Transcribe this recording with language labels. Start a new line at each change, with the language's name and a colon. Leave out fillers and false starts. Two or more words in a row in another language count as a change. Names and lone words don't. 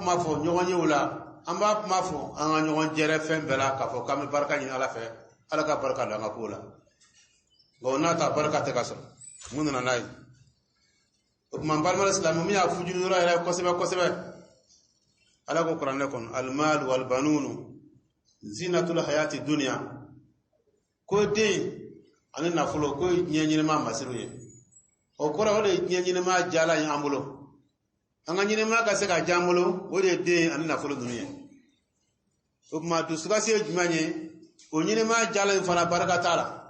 Bambara: kuma fɔ ɲɔgɔn yew la an b'a kuma fɔ an ka ɲɔgɔn jɛrɛ fɛn bɛɛ la k'a fɔ k'an bɛ barika ɲini ala fɛ ala ka barika don an ka kow la nka o n'a ta barika tɛ ka sɔrɔ mun nana n'a ye o tuma n balima silamɛ min y'a fujuni yɔrɔ yɛrɛ kosɛbɛ kosɛbɛ ala ko kuranɛ kɔnɔ
Arabic: المال والبنون زينة الحياة الدنيا
Bambara: ko den ani nafolo ko diɲɛ ɲɛnɛma masiriw ye o kɔrɔ o de ye diɲɛ ɲɛnɛma jala ye an bolo an ka ɲɛnɛma ka se ka diya an bolo o de ye den ani nafolo ninnu ye o tuma dusukasi ye jumɛn ye o ɲɛnɛma jala in fana barika t'a la